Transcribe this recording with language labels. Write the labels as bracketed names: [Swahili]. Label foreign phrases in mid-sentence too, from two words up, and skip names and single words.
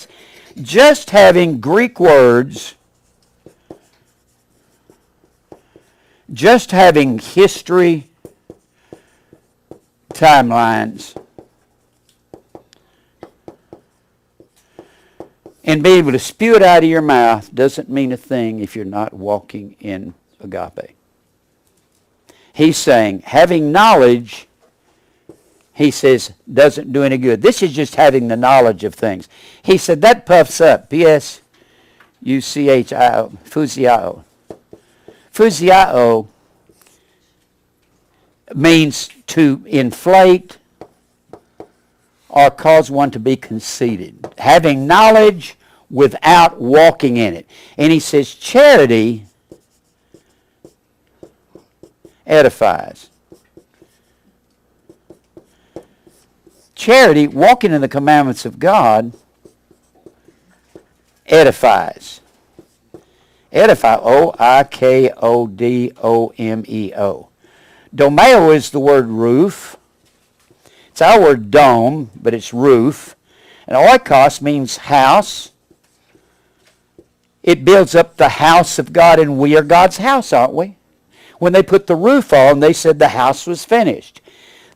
[English] Just having Greek words, just having history, timelines, and being able to spew it out of your mouth doesn't mean a thing if you're not walking in agape. He's saying having knowledge, he says, doesn't do any good. This is just having the knowledge of things. He said that puffs up. P-S-U-C-H-I-O. Phusiao. Phusiao means to inflate or cause one to be conceited. Having knowledge without walking in it. And he says charity edifies. Charity, walking in the commandments of God, edifies. Edify, O-I-K-O-D-O-M-E-O. Domeo is the word roof. It's our word dome, but it's roof. And oikos means house. It builds up the house of God, and we are God's house, aren't we? When they put the roof on, they said the house was finished.